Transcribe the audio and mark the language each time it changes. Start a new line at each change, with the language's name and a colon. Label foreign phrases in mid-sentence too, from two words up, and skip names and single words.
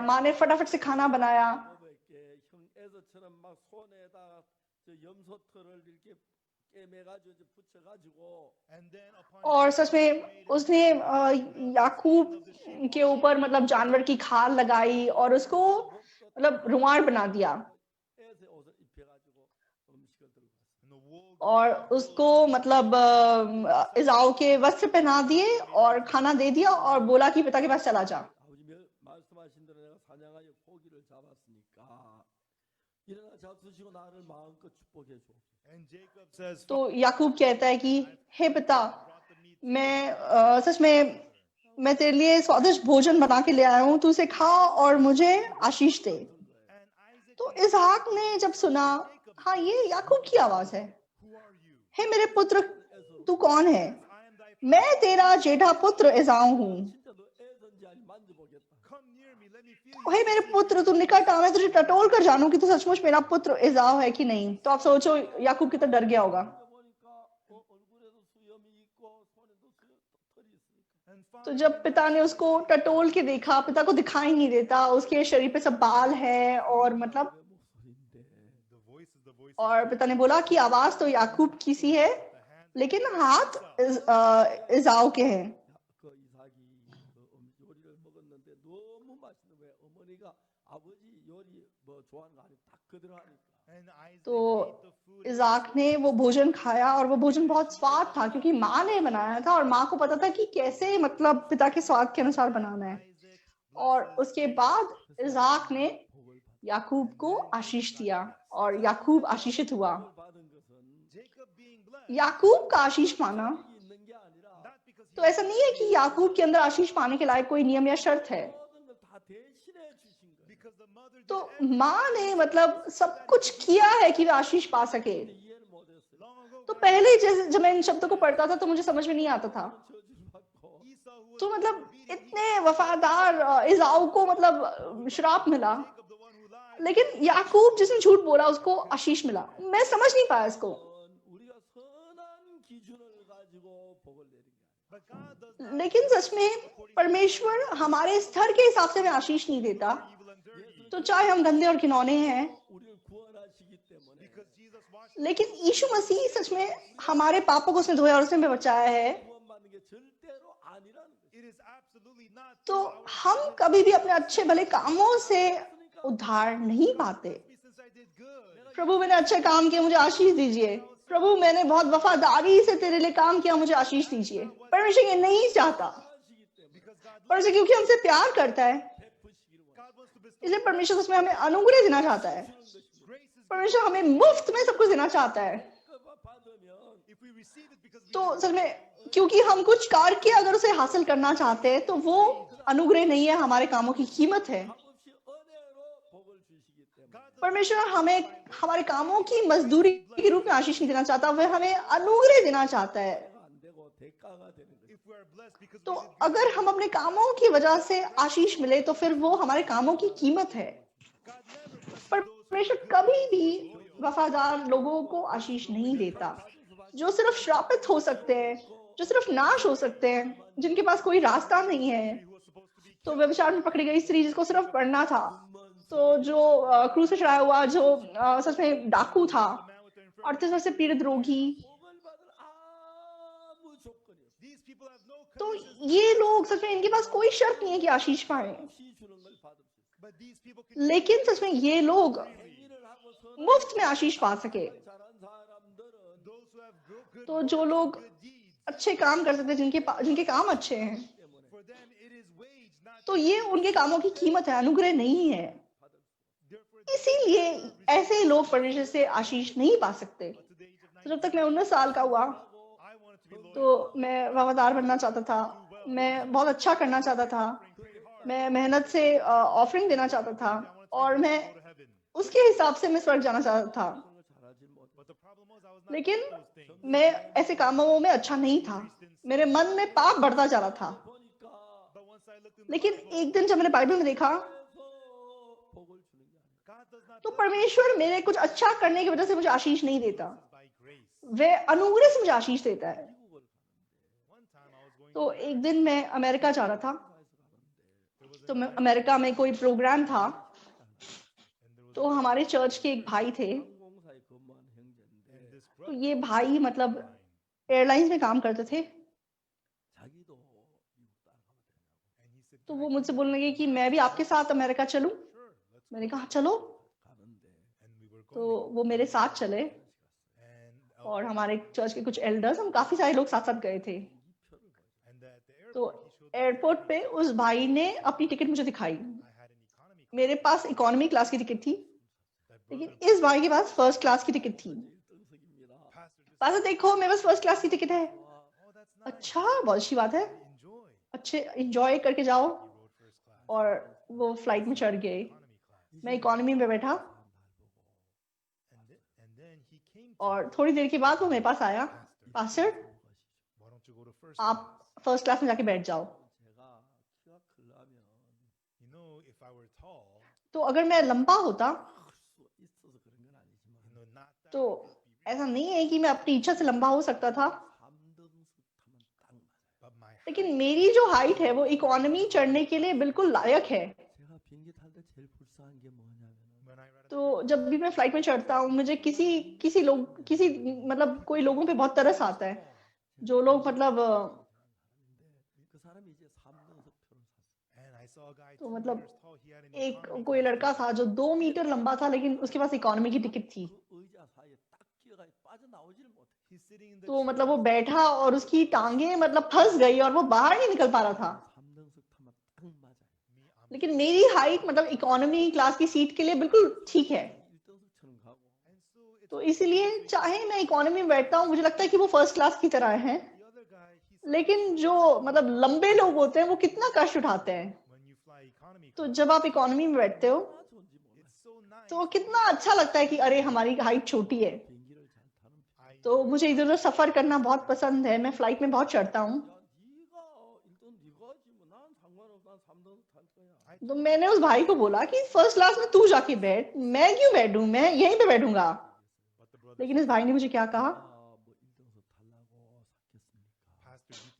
Hindi: माँ ने फटाफट से खाना बनाया
Korean: 야곱에게 형 에서처럼 막 손에다가 저 염소털을 이렇게 깨매가지고 이제 붙여가지고
English: And then upon
Hindi: और सच में उसने याकूब के ऊपर मतलब जानवर की खाल लगाई और उसको मतलब रुमाल बना दिया
Korean: 에서 옷을 입혀가지고 음식을 들고 왔어요.
English: and the wool
Hindi: और उसको मतलब इज़ाऊ के वस्त्र पहना दिए और खाना दे दिया और बोला कि पिता के पास चला जा।
Korean: 아버지 말씀하신 대로 내가 사냥하여 고기를 잡았으니까 일어나 잡수시고 나를 마음껏 축복해 줘.
English: and Jacob says,
Hindi: तो याकूब कहता है कि हे पिता, मैं सच में मैं तेरे लिए स्वादिष्ट भोजन बना के ले आया हूँ, तू इसे खा और मुझे आशीष दे।
English: and Isaac,
Hindi: तो इसहाक ने जब सुना, हाँ ये याकूब की आवाज है,
English: who are you?
Hindi: हे मेरे पुत्र तू कौन है?
English: I am thy
Hindi: मैं तेरा जेठा पुत्र इज़ाऊ हूँ।
Korean: 진짜 너 애선지 아니 만져보겠다.
English: come near me, let me feel you.
Hindi: हे मेरे पुत्र तू निकट आ, मैं तुझे टटोल कर जानूं कि तू सचमुच मेरा पुत्र इज़ाऊ है कि नहीं। तो आप सोचो याकूब कितना डर गया होगा।
Korean: 보니까 얼굴에도 수염이 있고 손에도 털이 있으니까
English: And
Hindi: तो
English: finally,
Hindi: जब पिता ने उसको टटोल के देखा, पिता को दिखाई नहीं देता, उसके शरीर पे सब बाल है और मतलब
Korean: 왜 목소리인데
English: the voice is the voice.
Hindi: और पिता ने बोला कि आवाज तो याकूब की सी है, लेकिन हाथ इज़ाऊ के हैं।
Korean: 그 이삭이 그 요리를 먹었는데 너무 맛있는 거야. 어머니가 아버지 요리 뭐 좋아하는 거 아니고 딱 그대로 하니까.
English: And Isaac
Hindi: तो
English: ate the food.
Hindi: इज़ाक ने वो भोजन खाया और वो भोजन बहुत स्वाद था क्योंकि माँ ने बनाया था और माँ को पता था कि कैसे मतलब पिता के स्वाद के अनुसार बनाना है।
English: Isaac
Hindi: और उसके बाद इज़ाक ने
Korean: 복을
Hindi: याकूब को आशीष दिया और याकूब आशीषित हुआ।
Korean: 받은 것은
English: Jacob being blessed,
Hindi: याकूब का आशीष पाना
Korean: 이 있는 게 아니라
English: not because he
Hindi: तो ऐसा नहीं है कि याकूब के अंदर आशीष पाने के लायक कोई नियम या शर्त है।
Korean: 모든 걸 다 대신해 주신 거예요.
English: because the mother did
Hindi: तो
English: everything
Hindi: माँ ने मतलब सब कुछ किया है कि वे आशीष पा सके।
Korean: 근데 इ해를 못했어요.
English: long ago.
Hindi: तो पहले जैसे जब मैं इन शब्दों को पढ़ता था तो मुझे समझ में नहीं आता था।
Korean: 저주를 받고
English: Esau, who was
Hindi: तो मतलब इतने वफादार इज़ाऊ को मतलब श्राप मिला,
English: Jacob, the one who lied,
Hindi: लेकिन याकूब जिसने झूठ बोला उसको आशीष मिला। मैं समझ नहीं पाया इसको।
Korean: 우리가 선한 기준을 가지고 복을 내린 게 아니에요.
English: but God does not
Hindi: लेकिन सच में परमेश्वर हमारे स्तर के हिसाब से हमें आशीष नहीं देता।
English: evil and dirty
Hindi: तो चाहे हम गंदे और घिनौने हैं,
Korean: 우리를 구원하시기 때문에
English: because Jesus washed
Hindi: लेकिन यीशु मसीह सच में हमारे पापों को उसने धोया और उसने हमें बचाया है।
Korean: 구원받는 게 절대로 아니라는 거예요.
English: it is absolutely not
Hindi: तो
English: through our
Hindi: हम कभी भी अपने अच्छे भले कामों से उद्धार नहीं पाते।
English: goodness, since I did good.
Hindi: प्रभु मैंने अच्छे काम किए, मुझे आशीष दीजिए। प्रभु मैंने बहुत वफादारी से तेरे लिए काम किया, मुझे आशीष दीजिए। परमेश्वर ये नहीं चाहता।
Korean: 구원하시기 때문에
English: Because God
Hindi: परमेश्वर क्योंकि हमसे प्यार करता है,
Korean: 베푸시기를 원해요.
English: God wants to bestow
Hindi: इसलिए परमेश्वर उसमें हमें अनुग्रह देना चाहता है।
English: grace is
Hindi: परमेश्वर हमें मुफ्त में सब कुछ देना चाहता है।
Korean: 그거 받으면
English: if we receive it because we
Hindi: तो सच में क्योंकि हम कुछ करके अगर उसे हासिल करना चाहते हैं तो वो अनुग्रह नहीं है, हमारे कामों की कीमत है।
Korean: 값없이 은혜로 복을 주시기 때문에
English: God does
Hindi: परमेश्वर हमें हमारे कामों की मजदूरी के रूप में आशीष नहीं देना चाहता, वह हमें अनुग्रह देना चाहता है।
Korean: 안 되고 대가가 되는 거예요.
English: if we are blessed because
Hindi: तो
English: we did good,
Hindi: अगर हम अपने कामों की वजह से आशीष मिले तो फिर वो हमारे कामों की कीमत है।
English: God never blesses those
Hindi: परमेश्वर कभी भी वफादार लोगों को आशीष नहीं देता। जो सिर्फ श्रापित हो सकते हैं, जो सिर्फ नाश हो सकते हैं, जिनके पास कोई रास्ता नहीं है।
English: who was supposed to be
Hindi: तो व्यभिचार में पकड़ी गई स्त्री जिसको सिर्फ पढ़ना था, तो जो क्रूस पे चढ़ाया हुआ जो सच में डाकू था,
English: the man with the infirmity.
Hindi: 38 वर्ष से पीड़ित रोगी,
Korean: 복을 받을 아무 조건이 없어요.
English: These people have no
Hindi: तो
English: conditions,
Hindi: ये लोग सच में इनके पास कोई शर्त नहीं है कि आशीष पाए।
Korean: 없이 주는 걸 받을 수 있어요.
English: but these people can
Hindi: लेकिन सच में ये लोग
Korean: 행위를 하고 선한
Hindi: मुफ्त में आशीष पा सके।
Korean: 잘한 사람들은
English: those who have good
Hindi: तो जो लोग
English: good deeds,
Hindi: अच्छे काम कर सकते हैं, जिनके काम अच्छे हैं,
Korean: 때문에
English: for them it is wage, not
Hindi: तो ये उनके कामों की कीमत है, अनुग्रह नहीं है।
English: therefore
Hindi: इसीलिए ऐसे लोग परमेश्वर से आशीष नहीं पा सकते।
English: to the age of
Hindi: तो जब तक मैं 19 साल का हुआ 9
English: I wanted to be loyal,
Hindi: तो मैं वफादार बनना चाहता था, मैं बहुत अच्छा करना चाहता था, मैं मेहनत से ऑफरिंग देना चाहता था और मैं
English: go to heaven.
Hindi: उसके हिसाब से मैं स्वर्ग जाना चाहता था।
Korean: 그런 걸 잘하지 못해.
English: But the problem was I was not
Hindi: लेकिन
English: doing those things.
Hindi: मैं ऐसे कामों में अच्छा नहीं था, मेरे मन में पाप बढ़ता जा रहा था।
Korean: 보니까
English: But once I looked in the
Hindi: लेकिन Bible, एक दिन जब मैंने बाइबल में देखा
Korean: 그래서 복을 주는 게 아니에요.
English: God does not
Hindi: तो
English: bless
Hindi: परमेश्वर मेरे कुछ अच्छा करने की वजह से मुझे आशीष नहीं देता,
English: us by grace.
Hindi: वह अनुग्रह से मुझे आशीष देता है।
Korean: 미국을
Hindi: तो एक दिन मैं अमेरिका जा रहा था, तो मैं अमेरिका में कोई प्रोग्राम था, तो हमारे चर्च के एक भाई थे,
Korean: 항공사에 근무한 형제인데
Hindi: तो ये भाई मतलब एयरलाइंस में काम करते थे।
Korean: 자기도 미국 따라가면 되냐고.
Hindi: तो वो मुझसे बोलने लगे कि मैं भी आपके साथ अमेरिका चलूं। मैंने कहा चलो,
Korean: 가는데
Hindi: तो वो मेरे साथ चले और हमारे चर्च के कुछ एल्डर्स, हम काफी सारे लोग साथ साथ गए थे।
Korean: 이 표를 보여줘.
Hindi: तो एयरपोर्ट पे उस भाई ने अपनी टिकट मुझे दिखाई। मेरे पास
English: economy class
Hindi: की टिकट थी, लेकिन इस भाई के पास
English: first class
Hindi: की टिकट थी।
Korean: 1등석입니다.
Hindi: पास देखो, मेरे पास
English: first class
Hindi: की टिकट है।
Korean: 와,
Hindi: अच्छा, बहुत अच्छी बात है, अच्छे इंजॉय करके जाओ। और वो फ्लाइट में चढ़ गए, मैं इकोनॉमी में बैठा, और थोड़ी देर के बाद वो मेरे पास आया, पास्टर आप
English: first class
Hindi: में जाके बैठ जाओ।
Korean: 제가 키가 크려면
Hindi: तो अगर मैं लंबा होता
Korean: 클 수 있어서 그런 건 아니지만
Hindi: तो ऐसा नहीं है कि मैं अपनी इच्छा से लंबा हो सकता था,
Korean: 3등석 타면 딱 맞아요.
Hindi: लेकिन मेरी जो हाइट है वो इकोनॉमी चढ़ने के लिए बिल्कुल लायक है।
Korean: 제가 비행기 탈 때 제일 불쌍한 게 뭐냐면
Hindi: तो जब भी मैं फ्लाइट में चढ़ता हूँ, मुझे किसी मतलब कोई लोगों पे बहुत तरस आता है, जो लोग मतलब
Korean: 그 사람이 이제 3등석 표를 샀어요.
Hindi: तो मतलब एक कोई लड़का था जो 2 मीटर लंबा था, लेकिन उसके पास इकोनॉमी की टिकट थी।
Korean: 그 의자 사이에 딱 끼어가 빠져나오지를 못해.
Hindi: तो मतलब वो बैठा और उसकी टांगे मतलब फंस गई और वो बाहर नहीं निकल पा रहा था।
Korean: 3등석 타면 딱 맞아요.
Hindi: लेकिन मेरी हाइट मतलब
English: economy class
Hindi: की सीट के लिए बिल्कुल ठीक है।
Korean: 1등석처럼 가고
Hindi: तो इसीलिए चाहे मैं इकोनॉमी में बैठता हूँ, मुझे लगता है कि वो
English: first class
Hindi: की तरह है। लेकिन जो मतलब लंबे लोग होते हैं वो कितना कष्ट उठाते हैं। तो जब आप इकोनॉमी में बैठते हो
Korean: 얼마나 좋은지 몰라요.
Hindi: तो कितना अच्छा लगता है कि अरे हमारी हाइट छोटी है।
Korean: 비행기를 잘 타는 편.
Hindi: तो मुझे इधर उधर सफर करना बहुत पसंद है, मैं फ्लाइट में बहुत चढ़ता हूँ।
Korean: 야, 일단 네가 하지 뭐. 난 상관없어. 난 3등석 탈 거야.
Hindi: तो मैंने उस भाई को बोला कि
English: first class
Hindi: में तू जाके बैठ, मैं क्यों बैठूं, मैं यहीं पे बैठूंगा। लेकिन इस भाई ने मुझे क्या कहा,
Korean: 뭐 1등석 탈라고 샀겠습니까?